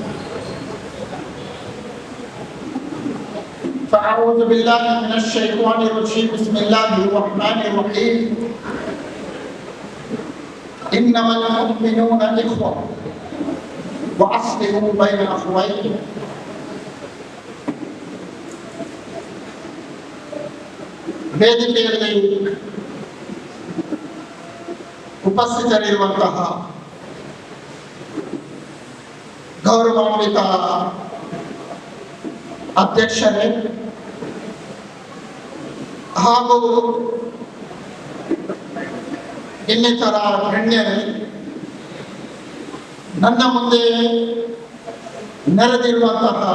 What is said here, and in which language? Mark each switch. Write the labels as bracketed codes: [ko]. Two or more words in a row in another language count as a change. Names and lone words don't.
[ar] فأعوذ بالله من الشيطان الرجيم، بسم الله الرحمن الرحيم۔ إنما المؤمنون إخوة وأصلحوا بين أخويكم۔ [kn] ವೇದಿಕೆಯಲ್ಲಿ ಉಪಸ್ಥಿತರಿರುವಂತಹ ಗೌರವಾನ್ವಿತ ಅಧ್ಯಕ್ಷರೇ ಹಾಗೂ ಇನ್ನಿತರ ಗಣ್ಯರೇ, ನನ್ನ ಮುಂದೆ ನೆರೆದಿರುವಂತಹ